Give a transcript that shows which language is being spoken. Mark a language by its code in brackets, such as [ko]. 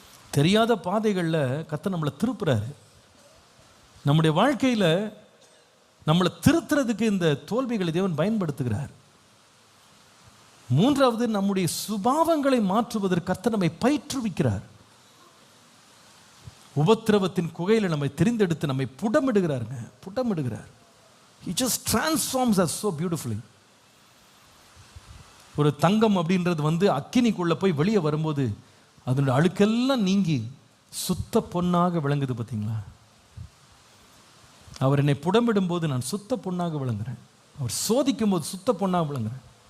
[ta] தெரியாத பாதைகளில் கர்த்தர் நம்மளை திருப்புறாரு. நம்முடைய வாழ்க்கையில் நம்மளை திருத்துறதுக்கு இந்த தோல்விகளை தேவன் பயன்படுத்துகிறார். மூன்றாவது, நம்முடைய சுபாவங்களை மாற்றுவதற்கு கர்த்தர் நம்மை பயிற்றுவிக்கிறார். உபத்திரவத்தின் குகையில் நம்மை தெரிந்தெடுத்து நம்மை புடமிடுகிறார். [en] He just transforms us so beautifully. [ta] ஒரு தங்கம் அப்படின்றது அக்கினிக்குள்ள போய் வெளியே வரும்போது அதனுடைய அழுக்கெல்லாம் நீங்கி சுத்த பொன்னாக விளங்குது. பார்த்தீங்களா? அவர் என்னை புடமிடும் போது நான் சுத்த பொன்னாக விளங்குறேன், அவர் சோதிக்கும் போது சுத்த பொன்னாக விளங்குறேன்.